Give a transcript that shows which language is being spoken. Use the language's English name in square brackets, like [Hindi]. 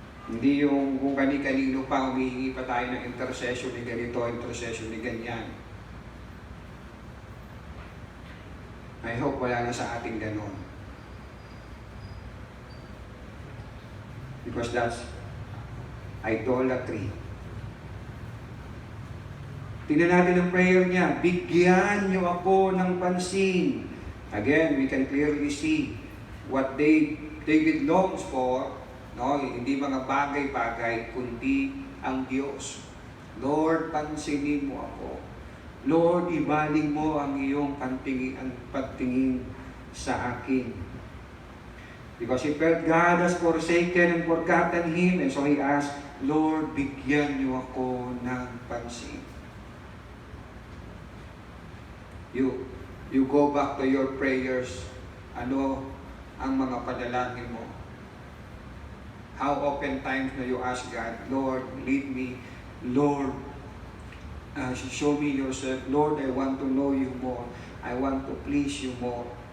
[Filipino] Hindi yung kung kani-kanino pa, humihingi pa tayo ng intercession ni ganito, intercession ni ganyan. I hope wala na sa ating ganon. [English] Because that's idolatry. [Filipino] Tingnan natin ang prayer niya. Bigyan niyo ako ng pansin. [English] Again, we can clearly see what David longs for. [Filipino] Hindi mga bagay-bagay, kundi ang Diyos. Lord, pansinin mo ako. Lord, ibaling mo ang iyong pagtingin sa akin. [English] Because he felt God has forsaken and forgotten him, and so he asked, Lord, [Filipino] bigyan niyo ako ng pansin. [English] You go back to your prayers. [Filipino] Ano ang mga padalangin mo? [English] How often times na you ask God, Lord, lead me. Lord, show me yourself. Lord, I want to know you more. I want to please you more.